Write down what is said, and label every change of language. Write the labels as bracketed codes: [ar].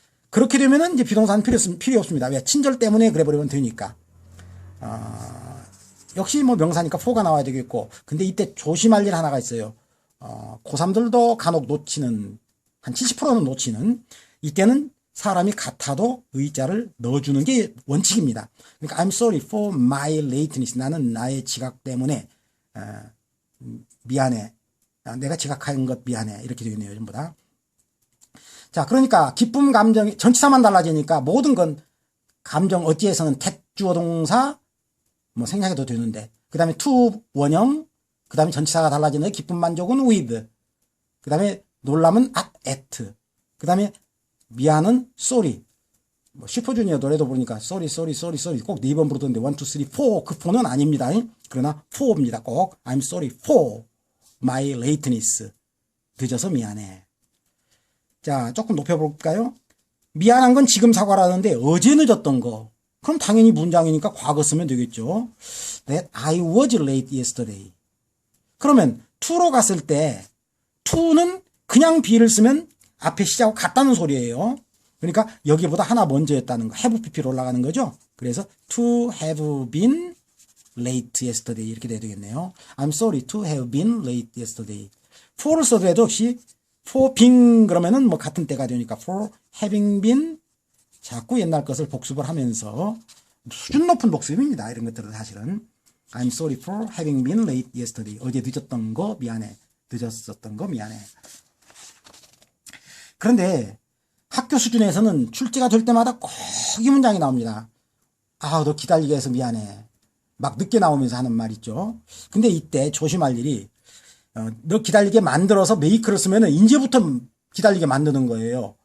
[ko] 그렇게 되면은 이제 비동사는 필요 없습니다. 왜? 친절 때문에 그래 버리면 되니까. 역시 명사니까 for가 나와야 되겠고. 근데 이때 조심할 일 하나가 있어요. 고3들도 간혹 놓치는 한 70%는 놓치는 이때는 사람이 같아도 의자를 넣어주는 게 원칙입니다. [en] 그러니까 I'm sorry for my lateness. [ko] 나는 나의 지각 때문에 미안해. 내가 지각한 것 미안해. 이렇게 되겠네요. 전부 다. 자, 그러니까 기쁨 감정이 전치사만 달라지니까 모든 건 감정 어찌에서는 that 주어 동사 생략해도 되는데 그 다음에 to 원형 그 다음에 전치사가 달라지는 기쁨 만족은 with 그 다음에 놀람은 at 그 다음에 미안은 sorry. 슈퍼주니어 노래도 부르니까 sorry 꼭 4번 부르던데 1, 2, 3, 4 그 4는 아닙니다. 그러나 4입니다. 꼭 [en] I'm sorry for my lateness. [ko] 늦어서 미안해. 자, 조금 높여볼까요? 미안한 건 지금 사과라는데 어제 늦었던 거. 그럼 당연히 문장이니까 과거 쓰면 되겠죠. [en] That I was late yesterday. [ko] 그러면 to로 갔을 때 to는 그냥 be를 쓰면 앞에 시작하고 같다는 소리예요. 그러니까 여기보다 하나 먼저였다는 거. have pp로 올라가는 거죠. 그래서 [en] to have been late yesterday [ko] 이렇게 돼야 되겠네요. [en] I'm sorry to have been late yesterday. [ko] for를 써도 역시 for being 그러면은 같은 때가 되니까 for having been 자꾸 옛날 것을 복습을 하면서 수준 높은 복습입니다. 이런 것들은 사실은. [en] I'm sorry for having been late yesterday. [ko] 어제 늦었던 거 미안해. 늦었었던 거 미안해. 그런데 학교 수준에서는 출제가 될 때마다 꼭 이 문장이 나옵니다. 아, 너 기다리게 해서 미안해. 막 늦게 나오면서 하는 말 있죠. 근데 이때 조심할 일이 너 기다리게 만들어서 메이크를 쓰면은 이제부터 기다리게 만드는 거예요.